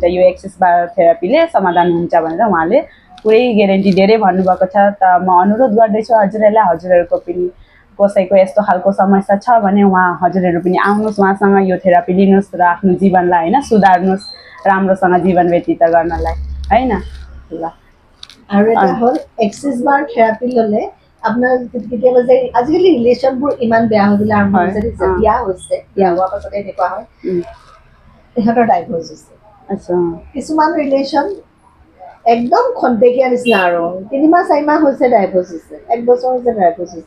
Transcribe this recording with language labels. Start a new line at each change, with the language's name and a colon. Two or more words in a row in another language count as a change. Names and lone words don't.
Nepali: यो एक्सिस बार थेरापीले समाधान हुन्छ भनेर उहाँले पुरै ग्यारेन्टी दिएरै भन्नुभएको छ। त म अनुरोध गर्दैछु हजुरहरूलाई, हजुरहरूको पनि कसैको यस्तो खालको समस्या छ भने हजुरहरू पनि आउनुहोस्, उहाँसँग यो थेरापी लिनुहोस् र आफ्नो जीवनलाई होइन सुधार्नुहोस्, राम्रोसँग जीवन व्यतीत गर्नलाई होइन। ल
Assamese: আৰু এটা হ'ল এক্সেছ বাৰ থেৰাপি ল'লে আপোনাৰ কেতিয়াবা যে আজিকালি ৰিলেশ্যনবোৰ ইমান বেয়া হ'বলৈ আৰম্ভ হৈছে, বিয়া হৈছে, বিয়া হোৱাৰ পাছতে এনেকুৱা হয় তেখেতৰ ডাইভৰ্চ হৈছে। কিছুমান ৰিলেশ্যন একদম খন্তেকীয়া নিচিনা, আৰু 3 মাহ 4 মাহ হৈছে ডাইভৰ্চ হৈছে, 1 বছৰ হৈছে ডাইভৰ্চ হৈছে।